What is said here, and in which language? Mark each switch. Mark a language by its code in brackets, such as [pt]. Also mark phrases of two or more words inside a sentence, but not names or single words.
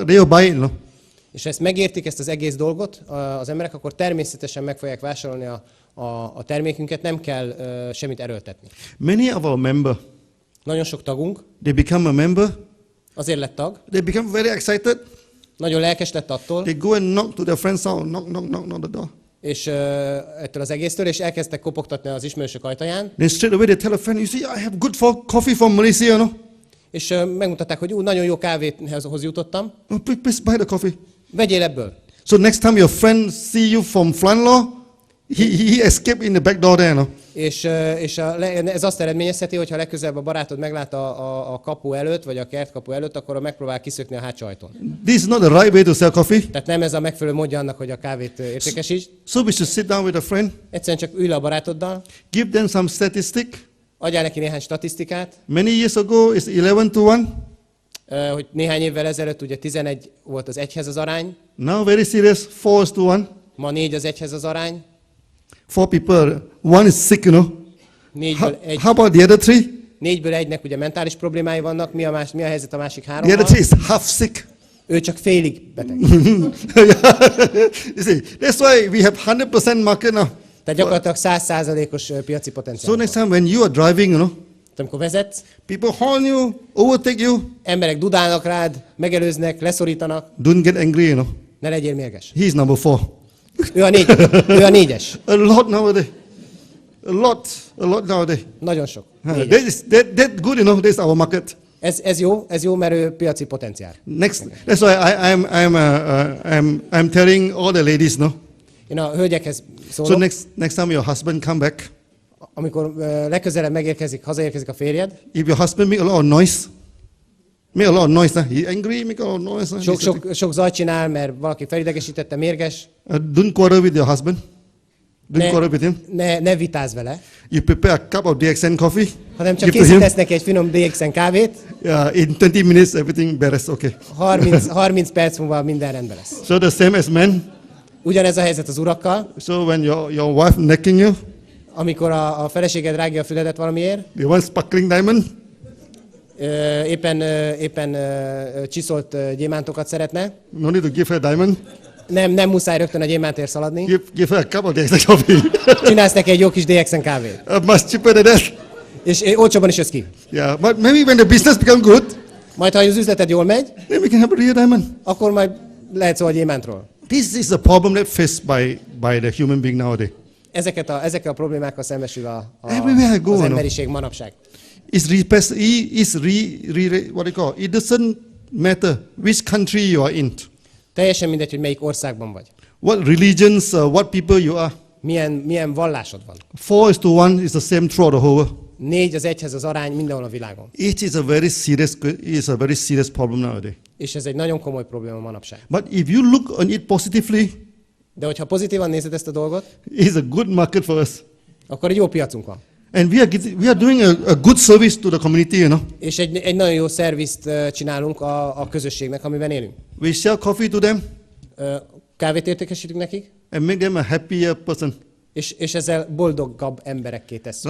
[en] They will buy it, no. [hu] És ezt megértik, ezt az egész dolgot az emberek, akkor természetesen meg fogják vásárolni a termékünket, nem kell semmit erőltetni. [en] Many of our member, [hu] nagyon sok tagunk, [en] they become a member. [hu] Azért lett tag. [en] They become very excited. [hu] Nagyon lelkes lett attól. [en] They go and knock to their friend's house, knock the door. [hu] És ettől az egésztől, és elkezdtek kopogtatni az ismerősök ajtaján. [en] Then straight away they tell a friend, you see, I have good coffee from Malaysia, you know. [hu] És megmutatták, hogy nagyon jó kávéhoz jutottam. [en] Oh, please buy the coffee. [hu] Vegyél ebből. [en] So next time your friend see you from Flanlaw, he escaped in the back door there, you know. [hu] És ez azt eredményezheti, hogy ha legközelebb a barátod meglát a kapu előtt, vagy a kertkapu előtt, akkor megpróbál kiszökni a hátsó ajtón. [en] This is not the right way to sell coffee. [hu] Tehát nem ez a megfelelő módja annak, hogy a kávét értékesítsd. [en] So we should sit down with a friend. [hu] Egyszerűen csak ülj le a barátoddal, [en] Give them some statistic. [hu] adjál neki néhány statisztikát, [en] Many years ago, it's 11-1. [hu] hogy néhány évvel ezelőtt ugye 11 volt az 1-hez az arány, [en] Now very serious, 4:1. [hu] ma 4 az 1-hez az arány, [en] 4 people, one is sick, you know. How about the other 3? [hu] 4-ből 1-nek ugye mentális problémái vannak, mi a helyzet a másik [en] The other 3 [hu] 3-mal? [en] is half sick. [hu] Ő csak félig beteg. [en] You see, that's why we have 100% market now. [hu] Tehát gyakorlatilag 100%-os piaci So potenciál. [en] next time when you are driving, you know, [hu] Amikor vezetsz, [en] people horn you, overtake you, [hu] emberek dudálnak rád, megelőznek, leszorítanak, [en] don't get angry, you know. [hu] ne legyél mérges. [en] He's number 4. [hu] Ő a 4-es. [en] A lot nowadays. A lot nowadays. [hu] Nagyon sok. [en] That's good, you know. That's our market. [hu] Ez jó, mert ő piaci potenciál. [en] Next, that's why I'm telling all the ladies, no. [hu] Én a hölgyekhez So szólok, [en] next time your husband come back, [hu] amikor legközelebb hazaérkezik a férjed, [en] if your husband make a lot of noise, he angry, make a lot of noise. [hu] sok zajt csinál, mert valaki felidegesítette, mérges, [en] Don't quarrel with your husband. Don't quarrel with him. [hu] ne vitázz vele, [en] You prepare a cup of DXN coffee. [hu] hanem csak [en] give to him. [hu] készítesz neki egy finom DXN kávét, [en] In 20 minutes, everything better. Okay. [hu] 30 perc múlva minden rendben lesz. [en] So the same as men. [hu] Ugyanez a helyzet az urakkal, [en] So when your wife necking you, [hu] amikor a feleséged rágja a füledet valamiért, [en] you want sparkling diamond, [hu] éppen csiszolt gyémántokat szeretne, [en] no need to give her diamond. [hu] nem muszáj rögtön a gyémántért szaladni, [en] Give her a cup of DXN coffee. [hu] csinálsz neki egy jó kis DXN kávét, [en] Much cheaper than that. [hu] és olcsóban is jössz ki. [en] Yeah, but maybe when the business become good, [hu] Majd ha az üzleted jól megy, [en] then we can have a real diamond. [hu] akkor majd lehet szó a gyémántról. [en] This is the problem that faced by the human being nowadays. [hu] Ezekkel a problémákkal szembesül [en] Everywhere I go, [hu] az no. emberiség manapság. [en] What do you call? It doesn't matter which country you are in, [hu] Teljesen mindegy, hogy melyik országban vagy. [en] what religions, what people you are. [hu] Milyen vallásod van. [en] 4:1 is the same throughout the whole world. [hu] 4 az 1-hez az arány mindenhol a világon. [en] It is a very serious problem nowadays. [hu] És ez egy nagyon komoly probléma manapság. [en] But if you look on it positively, [hu] De hogyha pozitívan nézed ezt a dolgot, [en] it's a good market for us. [hu] akkor egy jó piacunk van. [en] And we are doing a good service to the community, you know. [hu] És egy nagyon jó szervizt csinálunk a közösségnek, amiben élünk. [en] We sell coffee to them [hu] Kávét értékesítünk nekik, [en] and make them a happier person. [hu] és ezzel boldogabb emberekké tesszük.